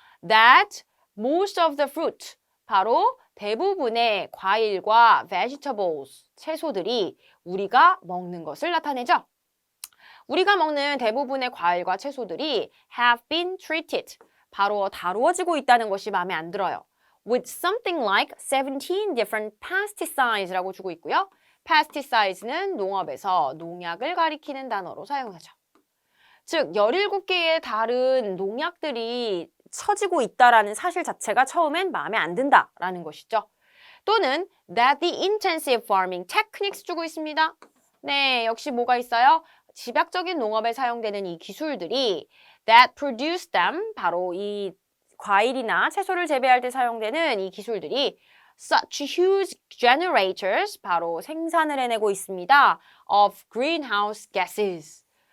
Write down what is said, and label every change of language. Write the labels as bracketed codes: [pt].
[en] That most of the fruit, [ko] 바로 대부분의 과일과 vegetables, 채소들이 우리가 먹는 것을 나타내죠. 우리가 먹는 대부분의 과일과 채소들이 [en] have been treated, [ko] 바로 다루어지고 있다는 것이 마음에 안 들어요. [en] With something like 17 different pesticides [ko] 라고 주고 있고요. pesticides는 농업에서 농약을 가리키는 단어로 사용하죠. 즉, 17개의 다른 농약들이 처지고 있다라는 사실 자체가 처음엔 마음에 안 든다라는 것이죠. 또는 [en] that the intensive farming techniques [ko] 주고 있습니다. 네, 역시 뭐가 있어요? 집약적인 농업에 사용되는 이 기술들이 [en] that produce them, [ko] 바로 이 과일이나 채소를 재배할 때 사용되는 이 기술들이 [en] such huge generators, [ko] 바로 생산을 해내고 있습니다. [en] of greenhouse gases.